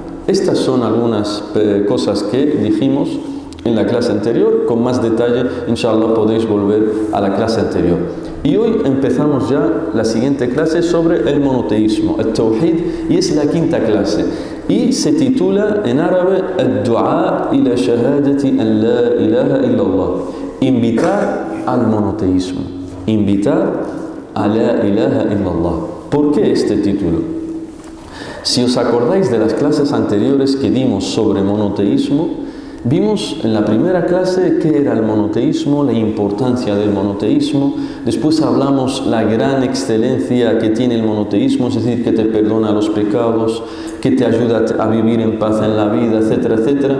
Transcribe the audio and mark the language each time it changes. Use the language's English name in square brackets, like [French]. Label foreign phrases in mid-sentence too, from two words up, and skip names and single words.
[Spanish] Estas son algunas cosas que dijimos en la clase anterior. Con más detalle, inshallah, podéis volver a la clase anterior. Y hoy empezamos ya la siguiente clase sobre el monoteísmo, el tawhid, y es la quinta clase. Y se titula en árabe [Arabic] الدعاء إلى شهادة أن لا إله إلا الله. [Spanish] Invitar al monoteísmo. Invitar a [Arabic] لا إله إلا الله. [Spanish] ¿Por qué este título? Si os acordáis de las clases anteriores que dimos sobre monoteísmo, vimos en la primera clase qué era el monoteísmo, la importancia del monoteísmo. Después hablamos la gran excelencia que tiene el monoteísmo, es decir, que te perdona los pecados, que te ayuda a vivir en paz en la vida, etcétera, etcétera.